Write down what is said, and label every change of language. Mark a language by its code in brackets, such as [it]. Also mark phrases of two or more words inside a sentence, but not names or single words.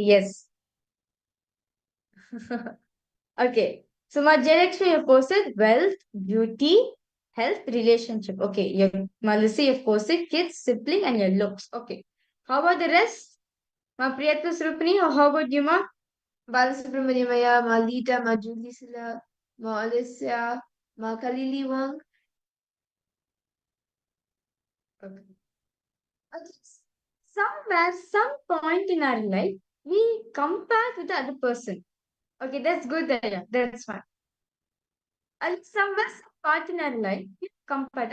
[en] Yes. Okay. So my Jayalakshmi, you posted wealth, beauty, health, relationship. Okay. Your Malisi, you posted kids, sibling, and your looks. Okay. How about the rest? Ma Priyatma Surupani, or how about you, Ma? Balasubramanyamaya, Ma Lita, Ma Julisila, Ma Alicia, Ma Kalili Wang. Okay. Okay. Somewhere, some point in our life, we compare with the other person. Okay, that's good there. That's fine. And somewhere, some part in our life, we compare.